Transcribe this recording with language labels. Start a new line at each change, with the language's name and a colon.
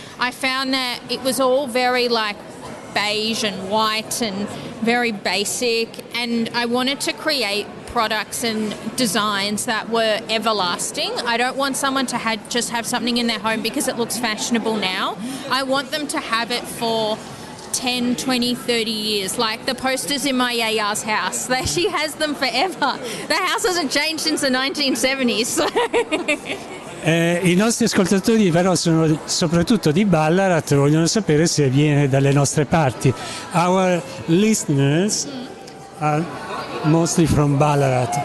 English: I found that it was all very beige and white and very basic, and I wanted to create products and designs that were everlasting. I don't want someone to just have something in their home because it looks fashionable now. I want them to have it for 10, 20, 30 years, like the posters in my yaya's house. She has them forever. The house hasn't changed since the 1970s. So.
Italian: I nostri ascoltatori però sono soprattutto di Ballarat, vogliono sapere se viene dalle nostre parti.
English: Our listeners are mostly from Ballarat.